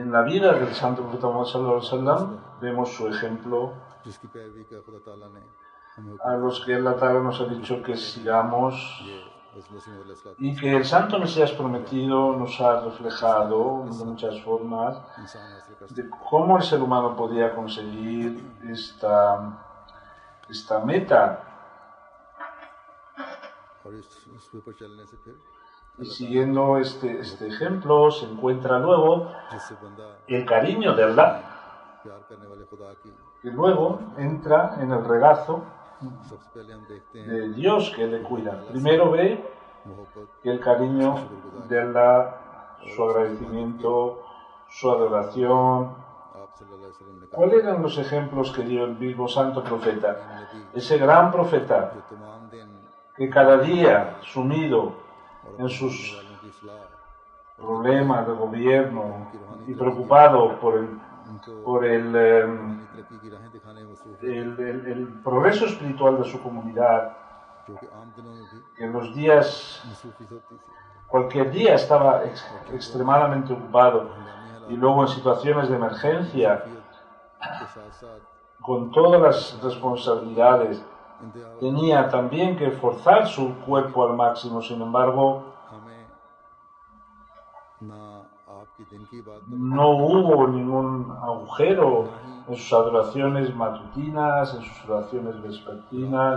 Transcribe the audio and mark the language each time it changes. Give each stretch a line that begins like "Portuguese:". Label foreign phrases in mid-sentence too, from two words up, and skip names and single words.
Spanish: en la vida del santo profeta Muhammad
Arabic: صلى الله عليه وسلم,
Spanish: vemos su ejemplo
Urdu: جس کی پیروی کا خدا تعالیٰ نے ہمیں
Spanish: a los que
Arabic: الله تعالى
Spanish: nos ha dicho que sigamos
Urdu: یہ بس مسیح علیہ السلام
Spanish: y que el santo Mesías prometido nos ha reflejado de muchas formas
Urdu: انسان حاصل کر
Spanish: de cómo el ser humano podía conseguir esta meta.
Urdu: اور اس پر چلنے سے پھر
Spanish: Y siguiendo este ejemplo se encuentra luego
Urdu: جس سے بندہ
Spanish: el cariño de Allah,
Urdu: پیار کرنے والے خدا کی
Spanish: que luego entra en el regazo
Urdu: سب سے پہلے ہم دیکھتے ہیں
Spanish: de Dios que le cuida. Primero ve
Urdu: मोहब्बत
Spanish: que el cariño de Allah, su agradecimiento, su adoración.
Urdu: آپ
Arabic: صلى الله عليه وسلم
Urdu: نے کہا
Spanish: ¿Cuáles eran los ejemplos que dio el mismo santo profeta?
Urdu: नबी
Spanish: Ese gran profeta
Urdu: جو تمام دن
Spanish: que cada día, sumido en sus
Urdu: والوں کی اصلاح
Spanish: problemas de gobierno y preocupado por el
Urdu: ان کو ترقی کی راہیں دکھانے میں مصروف ہے
Spanish: el progreso espiritual de su comunidad,
Urdu: جو کہ عام دنوں میں بھی
Spanish: que en los días
Urdu: مصروفیت ہوتی تھی
Spanish: cualquier día estaba extremadamente ocupado y luego en situaciones de emergencia, con todas las responsabilidades, tenía también que forzar su cuerpo al máximo. Sin embargo, no hubo ningún agujero en sus adoraciones matutinas, en sus oraciones vespertinas.